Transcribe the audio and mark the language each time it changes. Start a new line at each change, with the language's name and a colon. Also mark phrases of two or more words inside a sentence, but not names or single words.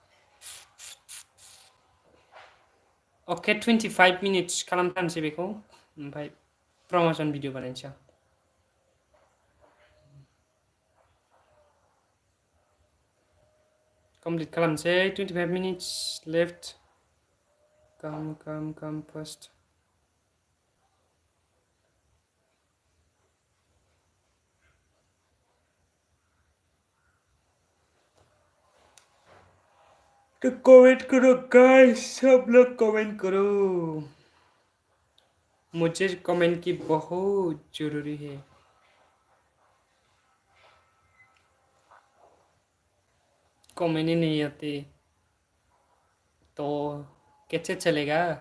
Bodo: अके 25 मिनिट्स खालामथारनोसै बेखौ ओमफ्राय
English: promotion video
Bodo: बानायनोसै आं कमप्लिट खालामनोसै
English: 25 minutes left come first
Hindi: तो कमेंट करो गाइस सब लोग कमेंट करो मुझे कमेंट की बहुत जरूरी है कमेंट ही नहीं आती तो कैसे चलेगा